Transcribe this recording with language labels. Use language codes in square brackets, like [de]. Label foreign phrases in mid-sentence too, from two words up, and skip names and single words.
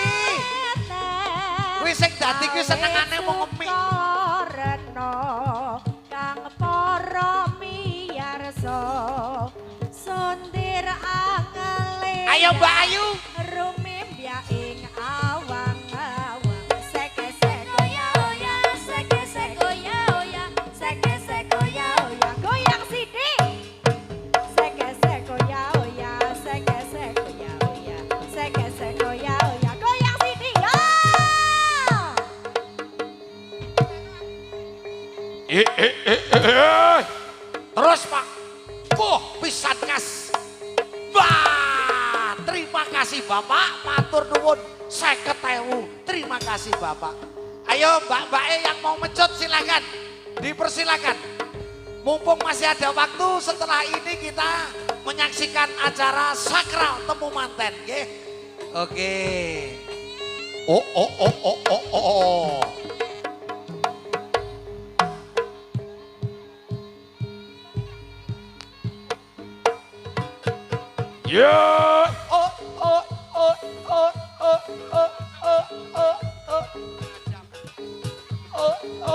[jv] Kuwi sing dadi kuwi senengane mung ngemi. Ayo Mbak Ayu. Rumimbya ing awang-awang. Seke seko ya oya, seke seko ya oya, seke seko ya oya. Goyang sithik. Seke seko ya oya, seke seko ya oya, seke seko ya oya. Goyang sithik ya. [id] Terus Pak. [jv] Pisan kas. [id] Terima kasih Bapak, [jv] matur nuwun [id] 50.000. Terima kasih Bapak. Ayo Mbak-mbak yang mau mecut silakan. Dipersilakan. Mumpung masih ada waktu setelah ini kita menyaksikan acara sakral temu manten, nggih. Oke. Oh. Yeah. Oh.